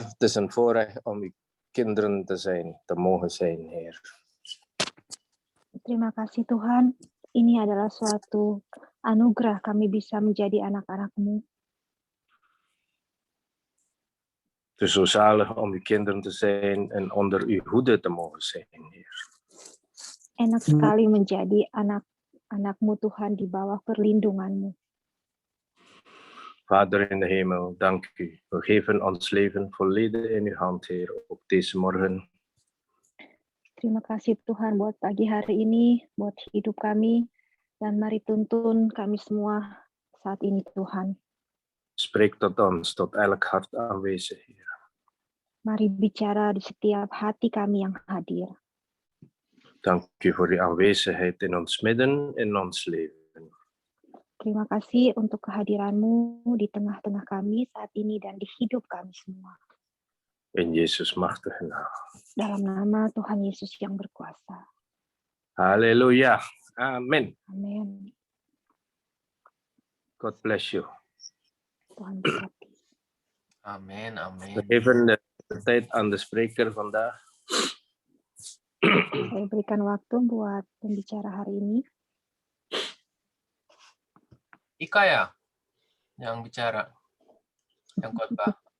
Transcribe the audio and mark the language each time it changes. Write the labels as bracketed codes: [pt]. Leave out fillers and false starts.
[nl] Het is een voorrecht om uw kinderen te mogen zijn, Heer. [id] Terima kasih Tuhan, ini adalah suatu anugerah kami bisa menjadi anak-anak-Mu. [nl] Het is zo zalig om uw kinderen te zijn en onder uw hoede te mogen zijn, Heer. [id] Enak sekali menjadi anak-anak-Mu Tuhan di bawah perlindungan-Mu. [nl] Vader in de hemel, dank u. We geven ons leven volledig in uw hand, Heer, ook deze morgen. [id] Terima kasih Tuhan buat pagi hari ini, buat hidup kami, dan mari tuntun kami semua saat ini Tuhan. [nl] Spreek tot ons, tot elk hart aanwezig, Heer. [id] Mari bicara di setiap hati kami yang hadir. [nl] Dank u voor uw aanwezigheid in ons midden, in ons leven. [id] Terima kasih untuk kehadiran-Mu di tengah-tengah kami saat ini dan di hidup kami semua. [nl] In Jezus' machtige naam. [id] Dalam nama Tuhan Yesus yang berkuasa. Halleluja. Amen. Amin. [en] God bless you. [id] Tuhan berkati. Amen, amen. [nl] We geven de tijd aan de spreker vandaag. [id] Saya berikan waktu buat pembicara hari ini. Ika ya, yang bicara, yang khotbah.